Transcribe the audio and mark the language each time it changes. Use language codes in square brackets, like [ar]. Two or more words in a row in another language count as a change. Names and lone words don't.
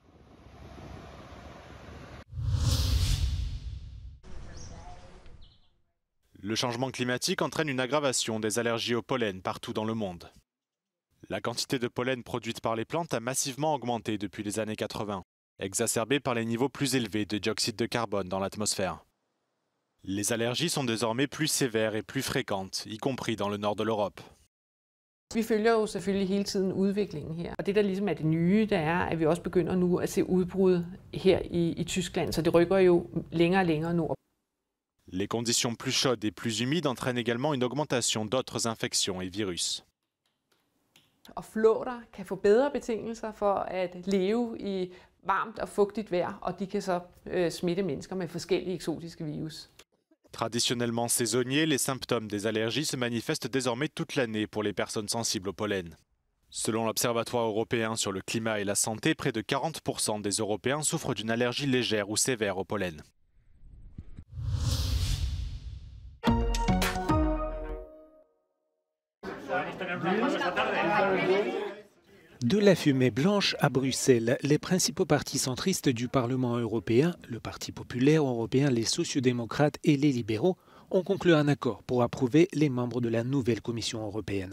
[fr] Le changement climatique entraîne une aggravation des allergies au pollen partout dans le monde. La quantité de pollen produite par les plantes a massivement augmenté depuis les années 80, exacerbée par les niveaux plus élevés de dioxyde de carbone dans l'atmosphère. Les allergies sont désormais plus sévères et plus fréquentes, y compris dans le nord de l'Europe. [da] Vi følger jo selvfølgelig hele tiden udviklingen her. Og det der ligesom er det nye, det er, at vi også begynder nu at se udbrud her i Tyskland, så det rykker jo længere og længere nord. [fr] Les conditions plus chaudes et plus humides entraînent également une augmentation d'autres infections et virus. [da] Og flåter kan få bedre betingelser for at leve i varmt og fugtigt vejr, og de kan så smitte mennesker med forskellige eksotiske virus. [fr] Traditionnellement saisonniers, les symptômes des allergies se manifestent désormais toute l'année pour les personnes sensibles au pollen. Selon l'Observatoire européen sur le climat et la santé, près de 40% des Européens souffrent d'une allergie légère ou sévère au pollen. De la fumée blanche à Bruxelles, les principaux partis centristes du Parlement européen, le Parti populaire européen, les sociodémocrates et les libéraux, ont conclu un accord pour approuver les membres de la nouvelle Commission européenne.